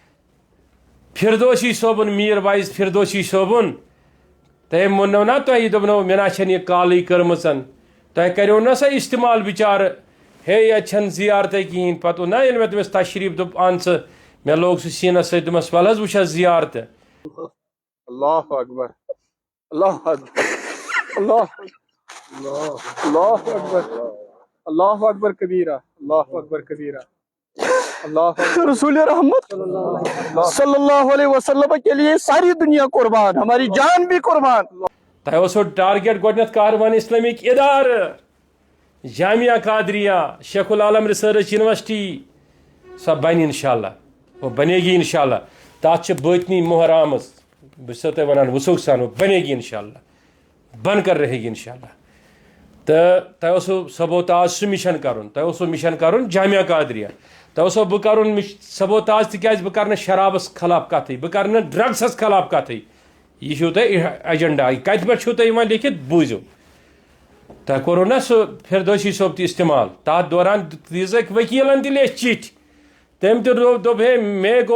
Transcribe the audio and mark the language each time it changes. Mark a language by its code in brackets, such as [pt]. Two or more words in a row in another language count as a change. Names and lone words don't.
[ks] فردوسی صٲبُن میٖر وایز فردوسی صٲبُن تٔمۍ ووٚننو نا تۄہہِ دوٚپنو مےٚ نا چھَنہٕ یہِ کالٕے کٔرمٕژ تۄہہِ کریو نا سا استعمال بِچارٕ ہے ییٚتہِ چھَنہٕ زیارتٕے کِہیٖنۍ پَتہٕ اوٚن نا ییٚلہِ مےٚ تٔمِس تشریٖف دوٚپ اَن ژٕ مےٚ لوگ سُہ سیٖنَس سۭتۍ دوٚپمَس وَلہٕ حظ وٕچھ حظ زیارتہٕ [ar] اللہ اکبر اللہ اکبر اللہ اللہ اکبر اللہ اکبر کبیرہ اللہ اکبر کبیرہ رسول رحمت صلی اللہ علیہ وسلم [ur] کے لیے ساری دنیا قربان ہماری جان بھی قربان [ks] تۄہہِ اوسو ٹارگیٹ گۄڈنٮ۪تھ کاروان اِسلٲمِک اِدارٕ جامعہ قادریہ شیخ العالم ریسرچ یونیورسٹی سۄ بنہِ انشاء اللہ [ur] وہ بنے گی انشاء اللہ [ks] تَتھ چھِ بٲطنی مۄہر آمٕژ بہٕ چھُسو تۄہہِ وَنان وثوق سان [ur] وہ بنے گی انشاء اللہ [ks] بن کر رہے گی انشاء اللہ تہٕ تۄہہِ اوسو سبوتاج سُہ مِشن کَرُن تۄہہِ اوسو مِشن کَرُن جامعہ قادریہ تۄہہِ اوسو بہٕ کَرُن سبوتاج تِکیٛازِ بہٕ کَرٕ نہٕ شرابَس خلاف کَتھٕے بہٕ کَرٕ نہٕ ڈرٛگسَس خلاف کَتھٕے یہِ چھُو تۄہہِ ایجنڈا کَتہِ پٮ۪ٹھ چھُو تۄہہِ یِوان لیکھِتھ بوٗزِو تۄہہِ کوٚروٕ نا سُہ فردوسی صٲب تہِ استعمال تَتھ دوران دِژٕکھ ؤکیٖلَن تہِ لیٚچھ چِٹھۍ تٔمۍ تہِ دوٚپ ہے مے گوٚو